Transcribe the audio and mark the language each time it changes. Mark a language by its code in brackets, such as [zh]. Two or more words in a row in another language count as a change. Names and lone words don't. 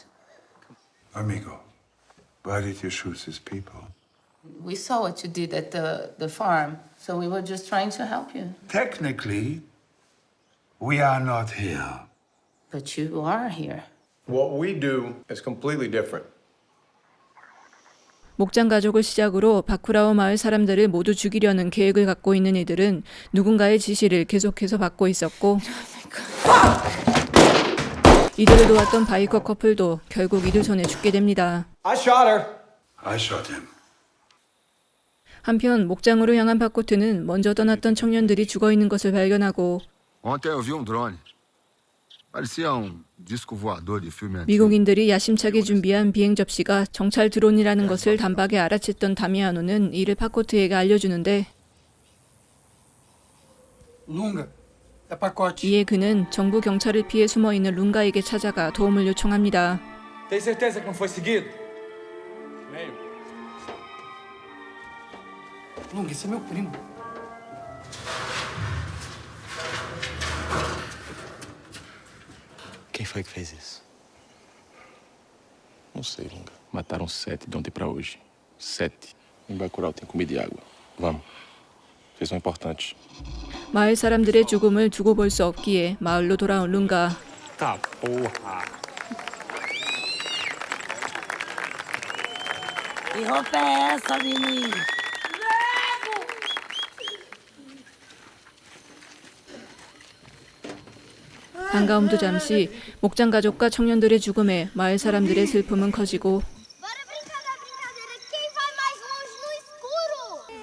[en] Amigo, why did you shoot these people? We saw what you did at the farm, so we were just trying to help you. Technically, we are not here. But you are here. What we do is completely different. [ko] 목장 가족을 시작으로 바쿠라오 마을 사람들을 모두 죽이려는 계획을 갖고 있는 이들은 누군가의 지시를 계속해서 받고 있었고 이들을 도왔던 바이커 커플도 결국 이들 손에 죽게 됩니다. [en] I shot her. I shot him. [ko] 한편 목장으로 향한 바코트는 먼저 떠났던 청년들이 죽어 있는 것을 발견하고 [pt] Ontem eu vi drone. Parecia disco voador de filme antigo. [ko] 미국인들이 야심차게 준비한 비행 접시가 정찰 드론이라는 것을 단박에 알아챘던 다미아노는 이를 바코트에게 알려주는데 [pt] Lunga, é pacote. [ko] 이에 그는 정부 경찰을 피해 숨어있는 룽가에게 찾아가 도움을 요청합니다. [pt] Tem certeza que não foi seguido? Lunga, esse é meu primo. Quem foi que fez isso? Não sei, Lunga. Mataram 7 de ontem pra hoje. 7. Em Bacurau tem comida e água. Vamos. Vocês são importantes. [ko] 마을 사람들의 죽음을 두고 볼 수 없기에 마을로 돌아온 룽가. [pt] Tá porra. Que roupa é essa, menino? [ko] 반가움도 잠시 목장 가족과 청년들의 죽음에 마을 사람들의 슬픔은 커지고 [pt] Quem vai mais longe no escuro?